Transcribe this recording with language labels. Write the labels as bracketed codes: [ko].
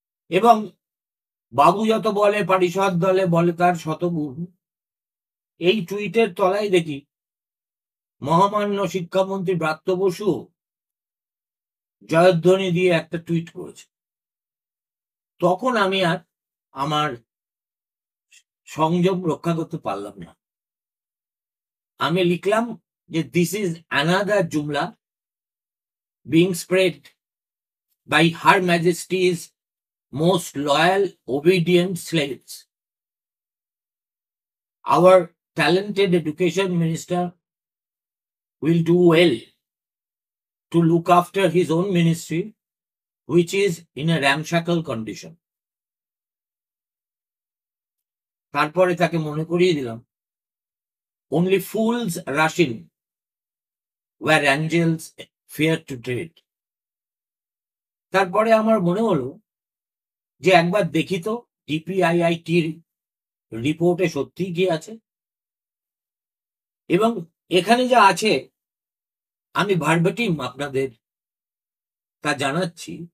[bn] এবং বাবু যত বলে পারিষদ দলে বলে তার শতগুণ, এই টুইটের তলায় দেখি মহামান্য শিক্ষামন্ত্রী ব্রাত্য বসু জয়ধ্বনি দিয়ে একটা টুইট করেছে। তখন আমি আর আমার সংযম রক্ষা করতে পারলাম না। আমি লিখলাম যে [en] This is another jumla being spread by Her Majesty's most loyal, obedient slaves. Our talented education minister will do well to look after his own ministry, which is in a ramshackle condition. [bn] তারপরে তাকে মনে করিয়ে দিলাম, [en] only fools rush in where angels fear to tread. [bn] তারপরে আমার মনে হলো যে একবার দেখি তো ডিপিআইআইটির রিপোর্টে সত্যি কি আছে। এবং এখানে যা আছে আমি ভার্বাটিম আপনাদের তা জানাচ্ছি।